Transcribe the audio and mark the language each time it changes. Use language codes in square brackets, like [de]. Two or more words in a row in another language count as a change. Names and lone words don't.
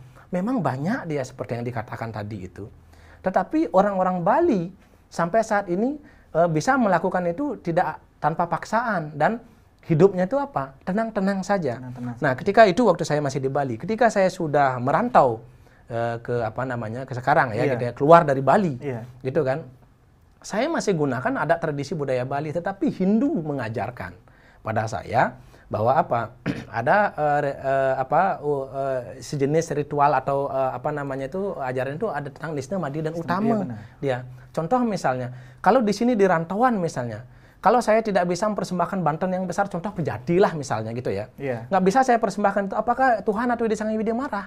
[id] Memang banyak dia seperti yang dikatakan tadi itu. Tetapi orang-orang Bali sampai saat ini bisa melakukan itu tidak tanpa paksaan dan hidupnya itu apa? Tenang-tenang saja. Nah, ketika itu waktu saya masih di Bali, ketika saya sudah merantau ke sekarang ya, gitu ya, keluar dari Bali, gitu kan. Saya masih gunakan adat tradisi budaya Bali, tetapi Hindu mengajarkan pada saya bahwa ada sejenis ritual atau apa namanya itu ajaran itu ada tentang nisna, madi dan utama. Dia contoh misalnya, kalau di sini di rantauan misalnya, kalau saya tidak bisa mempersembahkan banten yang besar, contoh pejadi lah misalnya gitu ya, nggak bisa saya persembahkan itu, apakah Tuhan atau Ide Sang Hyang Widi marah?